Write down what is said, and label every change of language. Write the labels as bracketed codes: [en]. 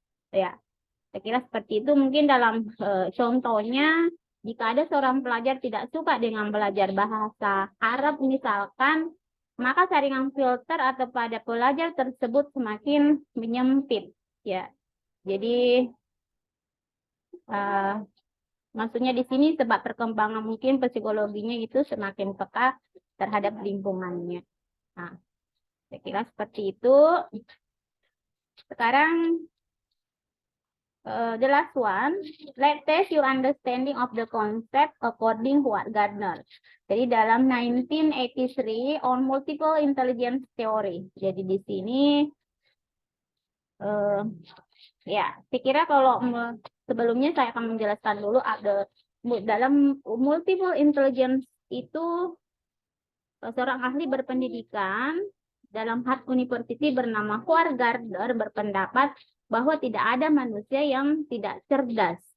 [id] Ya, saya kira seperti itu. Mungkin dalam contohnya, jika ada seorang pelajar tidak suka dengan belajar bahasa Arab misalkan, maka saringan filter atau pada pelajar tersebut semakin menyempit. Ya, jadi maksudnya di sini sebab perkembangan mungkin psikologinya itu semakin peka terhadap lingkungannya. Nah, saya kira seperti itu. Sekarang [en] the last one, let's test your understanding of the concept according to Gardner. [id] Jadi dalam 1983 [en] on multiple intelligence theory. [id] Jadi di sini ya, saya kira kalau sebelumnya saya akan menjelaskan dulu ada dalam multiple intelligence itu seorang ahli berpendidikan dalam Harvard University bernama Howard Gardner berpendapat bahwa tidak ada manusia yang tidak cerdas.